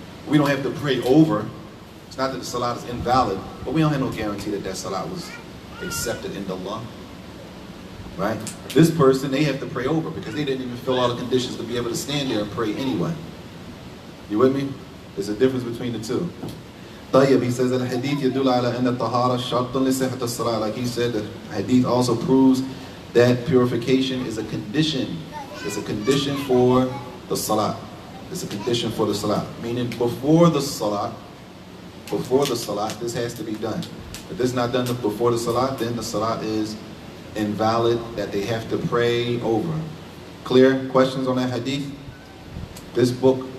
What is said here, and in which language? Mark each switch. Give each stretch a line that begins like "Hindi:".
English: We don't have to pray over. It's not that the salat is invalid, but we don't have no guarantee that that salat was accepted in Allah. Right? This person, they have to pray over because they didn't even fill all the conditions to be able to stand there and pray anyway. You with me? There's a difference between the two.
Arabic: طيب,
English: he says that hadith
Arabic: يدل على أن الطهارة شرط لصحة الصلاة.
English: Like he said, the hadith also proves that purification is a condition. It's a condition for the salat. It's a condition for the salat. Meaning before the salat, this has to be done. If this is not done before the salat, then the salat is invalid, that they have to pray over. Clear? Questions on that hadith? This book